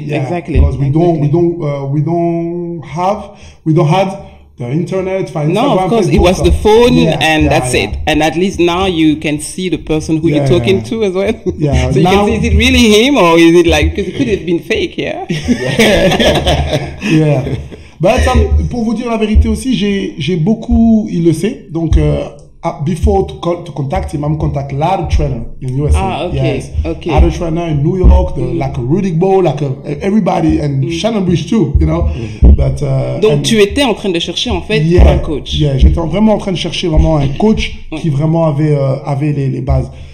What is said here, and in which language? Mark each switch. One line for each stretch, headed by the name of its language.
English: because we don't have the internet. No, of course, it was the phone, and that's it. And at least now you can see the person who you're talking to as well. Yeah. So you can see, is it really him or is it like, because it could have been fake, yeah. Yeah. But
French: pour vous dire la vérité aussi, j'ai beaucoup, il le sait, donc
English: before to contact him, I'm contact a lot of trainer in USA. Ah, okay, yes. okay. A lot of trainer in New York, like a Riddick Bowe, like everybody, and Shannon Bridge too, you know. But
French: donc tu étais en train de chercher en fait un coach. Yeah, j'étais vraiment en train de chercher vraiment un coach qui vraiment avait les bases.